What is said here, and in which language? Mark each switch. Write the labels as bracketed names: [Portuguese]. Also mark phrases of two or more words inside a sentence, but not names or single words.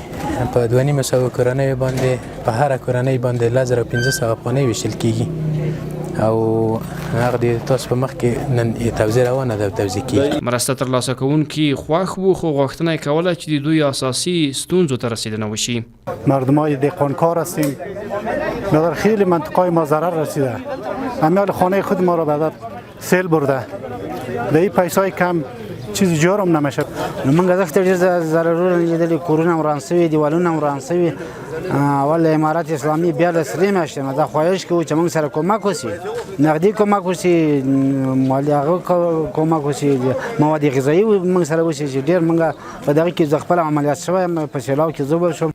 [Pashto] په 2500 کورنۍ باندې په هره کورنۍ باندې 1500 افغانۍ ویشل کیږي او هغه د تاسو په مخ کې نن توزیع روانه ده توزیع کیږي. مرسته ترلاسه کوونکي خوښ وو خو غوښتنه یې کوله چې د دوی اساسي ستونزو ته رسیدنه وشي. [Persian] مردمای دهقانکار هستیم. مقدار خیلی منطقه ما ضرر رسیده. امیال خانه خود ما را به سیل برده. به این پیسای کم چیز جارم نمیشه. [Pashto] من گذشته ډیر ضرر لیدلی، کورونه هم وران سوي، دیوالونه هم وران سوي. اول امارات اسلامي بیا له سرې میاشتې نه دا خواهش کوو چې موږ سره کومک وشي، نغدي کومک وشي، مالي هغه کومک وشي، مواد غذایي موږ سره وشي چې ډېر موږ په دغه کې زه خپل عملیات شوی یم په سیلاب کې زه شوم.